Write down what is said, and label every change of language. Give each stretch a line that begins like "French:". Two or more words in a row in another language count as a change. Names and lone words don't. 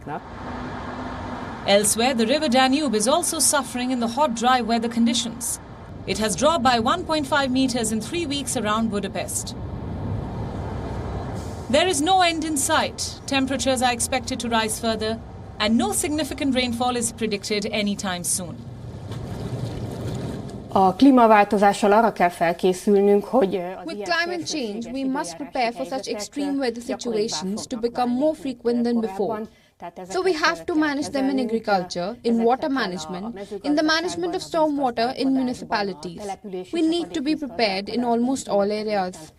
English: Elsewhere, the river Danube is also suffering in the hot, dry weather conditions. It has dropped by 1.5 meters in 3 weeks around Budapest. There is no end in sight. Temperatures are expected to rise further, and no significant rainfall is predicted anytime soon.
Hungarian: A klímaváltozással arra kell felkészülnünk, hogy
English: With climate change, we must prepare for such extreme weather situations to become more frequent than before. So we have to manage them in agriculture, in water management, in the management of stormwater in municipalities. We need to be prepared in almost all areas.